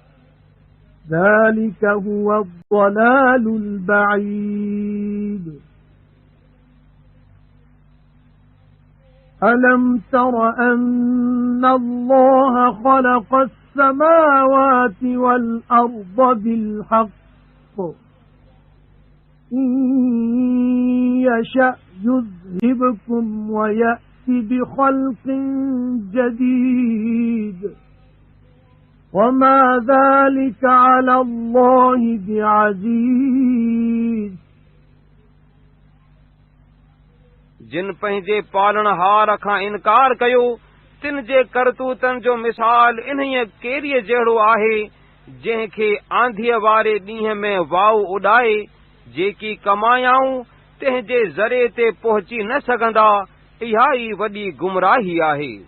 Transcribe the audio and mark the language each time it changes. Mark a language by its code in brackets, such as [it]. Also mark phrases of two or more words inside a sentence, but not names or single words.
[ar] ذلك هو الضلال البعيد أَلَمْ تَرَ أَنَّ اللَّهَ خَلَقَ السَّمَاوَاتِ وَالْأَرْضَ بِالْحَقِّ إِن يَشَأْ يُذْهِبْكُمْ وَيَأْتِ بِخَلْقٍ جَدِيدٍ وَمَا ذَلِكَ عَلَى اللَّهِ بِعَزِيزٍ [sd] जिन पंहिंजे पालणहार खां इनकार कयो तिन जे करतूतन जो मिसाल इन्हीअ केरीअ जहिड़ो आहे जंहिंखे आंधीअ वारे ॾींहं में वाऊ उॾाए जेकी कमायाऊं तंहिंजे ज़रे ते पहुची न सघंदा इहा ई वॾी गुमराही आहे।